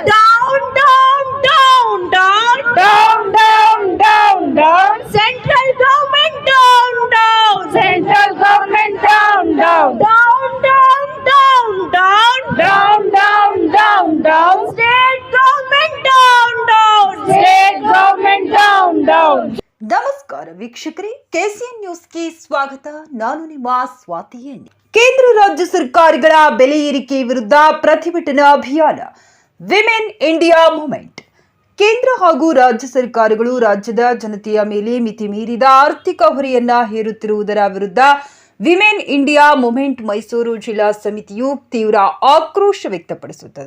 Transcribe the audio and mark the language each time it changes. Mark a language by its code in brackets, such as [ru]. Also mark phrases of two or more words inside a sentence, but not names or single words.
[en] down down down down down down down down central government down down, central government down down down down down down down down down state government down down, state government down down. [kn] ನಮಸ್ಕಾರ ವೀಕ್ಷಕರೇ, ಕೆಸಿಎನ್ ನ್ಯೂಸ್ಗೆ ಸ್ವಾಗತ. ನಾನು ನಿಮ್ಮ ಸ್ವಾತಿ ಎನ್. ಕೇಂದ್ರ ರಾಜ್ಯ ಸರ್ಕಾರಗಳ ಬೆಲೆ ಏರಿಕೆ ವಿರುದ್ಧ ಪ್ರತಿಭಟನಾ ಅಭಿಯಾನ ವಿಮೆನ್ ಇಂಡಿಯಾ ಮೂವ್ಮೆಂಟ್. ಕೇಂದ್ರ ಹಾಗೂ ರಾಜ್ಯ ಸರ್ಕಾರಗಳು ರಾಜ್ಯದ ಜನತೆಯ ಮೇಲೆ ಮಿತಿ ಮೀರಿದ ಆರ್ಥಿಕ ಹೊರೆಯನ್ನ ಹೇರುತ್ತಿರುವುದರ ವಿರುದ್ಧ ವಿಮೆನ್ ಇಂಡಿಯಾ ಮೂವ್ಮೆಂಟ್ ಮೈಸೂರು ಜಿಲ್ಲಾ ಸಮಿತಿಯು ತೀವ್ರ ಆಕ್ರೋಶ ವ್ಯಕ್ತಪಡಿಸುತ್ತದೆ.